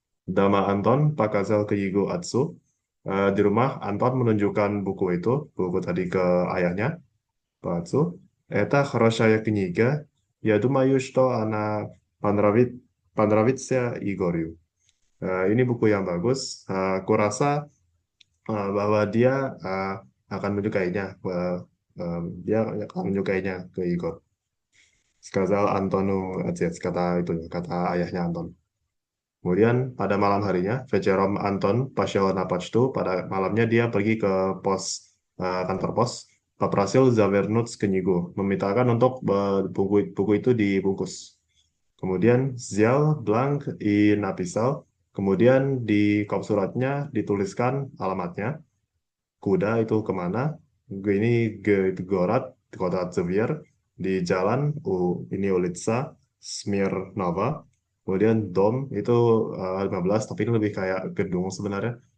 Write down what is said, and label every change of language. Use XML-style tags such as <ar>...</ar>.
<ru>Dama Anton показал книгу отцу.</ru> <id>Di rumah Anton menunjukkan buku tadi ke ayahnya, Pak Atsu.</id> <ru>Это хорошая книга. Я думаю, что она понравится Игорю.</ru> <id>Ini buku yang bagus. Aku rasa bahwa dia uh, akan menyukainya. Dia akan menyukainya ke Igor.</id> <ru>Сказал Антону отец,</ru> <id>kata ayahnya Anton. Kemudian pada malam harinya,</id> <ru>Вечером Anton пошел на почту.</ru> <id>Pada malamnya dia pergi ke kantor pos.</id> <ru>Попросил завернуть книгу,</ru> <id>memintakan untuk buku itu dibungkus.</id> <ru>Kemudian взял бланк и написал.</ru> <id>Kemudian di kop suratnya dituliskan alamatnya. Kuda itu kemana? Ini Gorat, kota Tver, di jalan ini Ulitsa, Smirnova. Kemudian Dom itu 15, tapi ini lebih kayak gedung sebenarnya.</id>